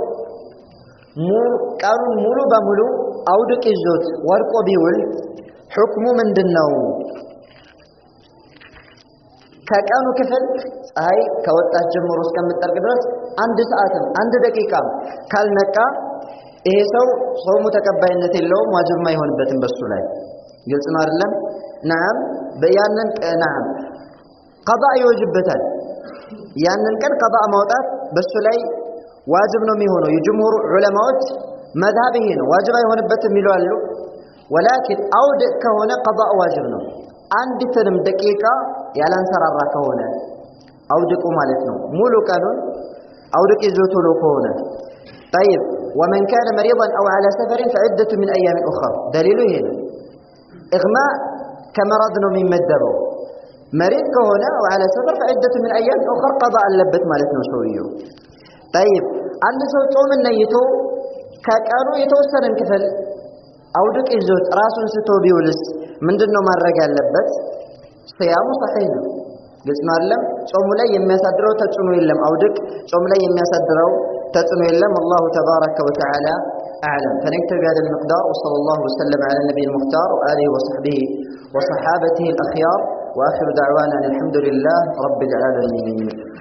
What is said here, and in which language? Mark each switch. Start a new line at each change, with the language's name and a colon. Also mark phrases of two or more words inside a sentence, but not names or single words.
Amharic: ቀኑን ሙሉ በሙሉ አውድቅ ይዞት ወርቆ ቢውል ሁክሙ ምንድነው ከቀኑ ክፍል ፀሐይ ከወጣች ጀምሮ እስከምትጠልቅ ድረስ አንድ ሰዓትም አንድ ደቂቃም ካልነቃ ይሄ ሰው ጾሙ ተቀባይነት የለውም ዋጅብ አይሆንበትም በሱ ላይ ግልጽ ነው አይደለም نعم በያንን
Arabic: نعم قضاء
Amharic: ይወጅበታል ያንን ቀን قضاء ማውጣት በሱ ላይ ዋጅብ ነው የሚሆነው የጅምሁር ዑለማዎች መذهب ይሄ ነው ዋጅብ አይሆንበትም ይላሉ ولكن አውድ ከሆነ قضاء ዋጅብ ነው አንዲትንም ደቂቃ ያላንሰራራ ከሆነ አውድቁ ማለት ነው ሙሉ ቀኑን
Arabic: አውድቅ ይዞት ሆኖ ከሆነ طيب ومن كان مريضا او على سفر فعدة من ايام اخرى دليله هنا اغماء كمرض
Amharic: ነው የሚመደበው
Arabic: مريض
Amharic: ከሆነ
Arabic: او على سفر فعدة من ايام اخرى قضاء
Amharic: አለበት ማለት ነው ሰውየው طيب አንድ ሰው ጾምን ነይቶ ከቀኑ የተወሰነን ክፍል አውድቅ ይዞት ራሱን ስቶ ቢውልስ ምንድነው ማድረግ ያለበት ሲያሙ صحيح ነው ግልጽ ነው አይደለም ጾሙ ላይ የሚያሳድረው ተጽዕኖ የለም አውድቅ ጾሙ ላይ የሚያሳድረው ተጽዕኖ የለም
Arabic: الله تبارك وتعالى اعلم فنكتب بهذا المقدار وصلى الله وسلم على النبي المختار واله وصحبه وصحابته الاخيار واخر دعوانا الحمد لله رب العالمين